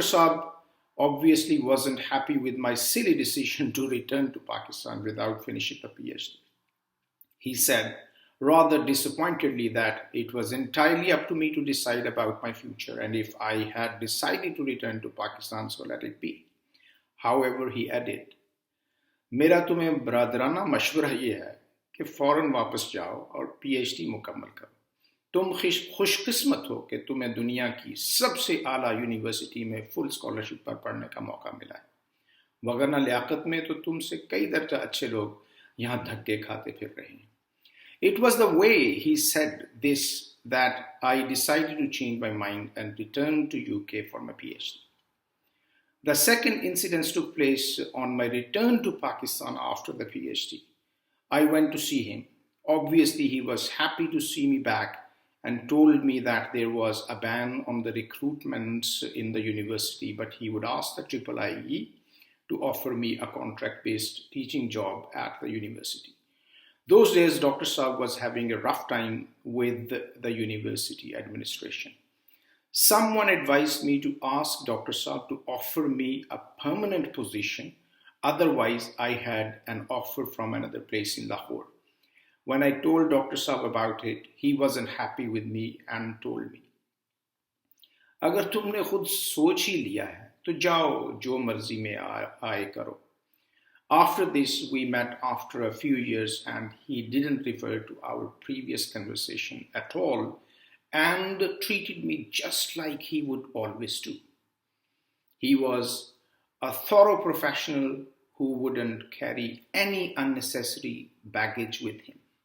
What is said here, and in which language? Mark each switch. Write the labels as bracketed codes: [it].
[en] Saab obviously wasn't happy with my silly decision to return to Pakistan without finishing the PhD. He said, rather disappointedly, that it was entirely up to me to decide about my future, and if I had decided to return to Pakistan, so let it be. However, he added, [hi] मेरा तुम्हें ब्रादराना मशवरा ये है कि फौरन वापस जाओ और पीएचडी मुकम्मल करो। तुम खुशकिस्मत हो कि तुम्हें दुनिया की सबसे आला यूनिवर्सिटी में फुल स्कॉलरशिप पर पढ़ने का मौका मिला है, वगरना लियाकत में तो तुमसे कई दर्जा अच्छे लोग यहाँ धक्के खाते फिर रहे हैं। [en] It was the way he said this that I decided to change my mind and return to UK for my PhD. The second incident took place on my return to Pakistan after the PhD. I went to see him. Obviously, he was happy to see me back and told me that there was a ban on the recruitments in the university, but he would ask the IIIE to offer me a contract-based teaching job at the university. Those days, Dr. Saab was having a rough time with the university administration. Someone advised me to ask Dr. Saab to offer me a permanent position. Otherwise, I had an offer from another place in Lahore. When I told Dr. Saab about it, he wasn't happy with me and told me, [hi] अगर तुमने खुद सोच ही लिया है, तो जाओ जो मर्जी में आए करो. [en] After this, we met after a few years and he didn't refer to our previous conversation at all and treated me just like he would always do. He was a thorough professional who wouldn't carry any unnecessary baggage with him.